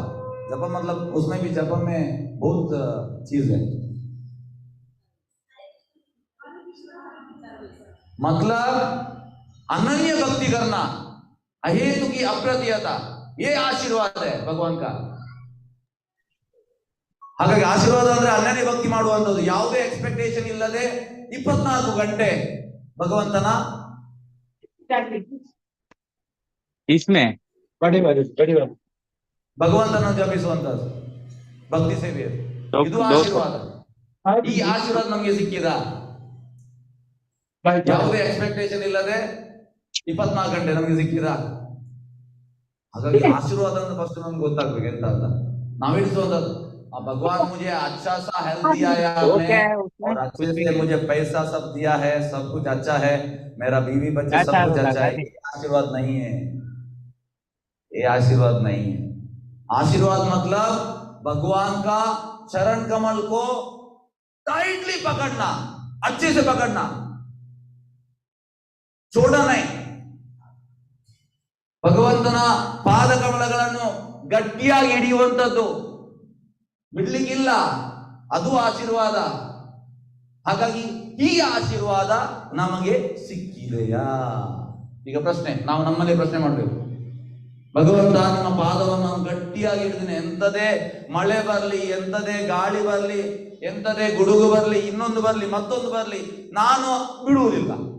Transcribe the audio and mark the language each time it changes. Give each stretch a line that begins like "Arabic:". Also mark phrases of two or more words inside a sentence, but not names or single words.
Hindi: जपा मतलब उसमें भी जपा में बहुत चीज है. मतलब अनन्य भक्ति करना, अहेतु की अप्रतिहता, ये आशीर्वाद है भगवान का.
Kannada: ಹಾಗಾಗಿ ಆಶೀರ್ವಾದ ಅಂದ್ರೆ ಅನನ್ಯ ಭಕ್ತಿ ಮಾಡುವಂಥದ್ದು. ಯಾವುದೇ ಎಕ್ಸ್ಪೆಕ್ಟೇಷನ್ ಇಲ್ಲದೆ 24 ಗಂಟೆ ಭಗವಂತನ ಭಗವಂತನ ಜಪಿಸುವಂತದ್ದು ಭಕ್ತಿ ಸೇವೆ. ಇದು ಆಶೀರ್ವಾದ. ಈ ಆಶೀರ್ವಾದ ನಮ್ಗೆ ಸಿಕ್ಕಿದ ಯಾವುದೇ ಎಕ್ಸ್ಪೆಕ್ಟೇಷನ್ ಇಲ್ಲದೆ 24 ಗಂಟೆ ನಮಗೆ ಸಿಕ್ಕಿದ. ಹಾಗಾಗಿ ಆಶೀರ್ವಾದ ಅಂದ್ರೆ ಫಸ್ಟ್ ನಮ್ಗೆ ಗೊತ್ತಾಗ್ಬೇಕು ಎಂತ ಅಂತ.
Hindi: ನಾವಿಡಿಸುವಂತದ್ದು भगवान मुझे अच्छा सा हेल्थ दिया है वो आपने, क्या है उसमें? और अच्छे कुछ भी से नहीं। मुझे पैसा सब दिया है, सब कुछ अच्छा है, मेरा बीवी बच्चे क्या सब चाह कुछ रहा अच्छा है। था? ये आशीर्वाद नहीं है, ये आशीर्वाद नहीं है। आशीर्वाद मतलब भगवान का चरण कमल को टाइटली पकड़ना, अच्छे से पकड़ना, छोड़ना नहीं।
Kannada: ಭಗವಂತನ ಪಾದ ಕಮಲಗಳನ್ನು ಗಟ್ಟಿಯಾಗಿ ಹಿಡಿಯುವಂಥದ್ದು, ಬಿಡ್ಲಿಕ್ಕಿಲ್ಲ, ಅದು ಆಶೀರ್ವಾದ. ಹಾಗಾಗಿ ಈ ಆಶೀರ್ವಾದ ನಮಗೆ ಸಿಕ್ಕಿದೆಯಾ? ಈಗ ಪ್ರಶ್ನೆ, ನಾವು ನಮ್ಮಲ್ಲಿ ಪ್ರಶ್ನೆ ಮಾಡಬೇಕು. ಭಗವಂತ ನಿಮ್ಮ ಪಾದವನ್ನು ನಾನು ಗಟ್ಟಿಯಾಗಿ ಹಿಡಿದಿನಿ, ಎಂಥದೇ ಮಳೆ ಬರಲಿ, ಎಂಥದೇ ಗಾಳಿ ಬರಲಿ, ಎಂಥದೇ ಗುಡುಗು ಬರಲಿ, ಇನ್ನೊಂದು ಬರಲಿ, ಮತ್ತೊಂದು ಬರಲಿ, ನಾನು ಬಿಡುವುದಿಲ್ಲ.